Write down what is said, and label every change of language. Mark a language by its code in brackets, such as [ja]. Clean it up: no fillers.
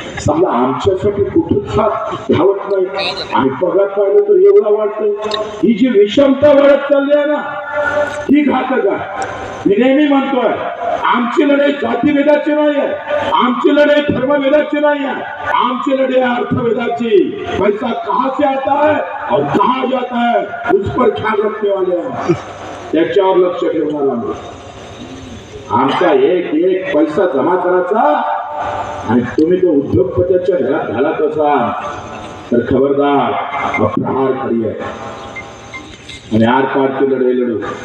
[mr] समजा आमच्यासाठी कुठंच धावत नाही आणि पगार पाहिलं तर एवढा वाटतं. ही जी विषमता वाढत चालली आहे ना, ही घातक आहे. मी नेहमी म्हणतोय, आमची लढाई जातीभेदाची नाही आहे, आमची लढाई धर्मभेदाची नाही आहे, आमची लढाई अर्थभेदाची. [hi] पैसा कहां से आता है और कहां जाता है उस पर ख्याल रखने वाले हैं. [mr] त्याच्यावर लक्ष ठेवणार आम्ही. आमचा एक पैसा जमा करायचा आणि तुम्ही तो उद्योगपतीच्या घरात घालत असाल तर खबरदार, प्रहार खरी आहे आणि आर पारची लढाई लढू.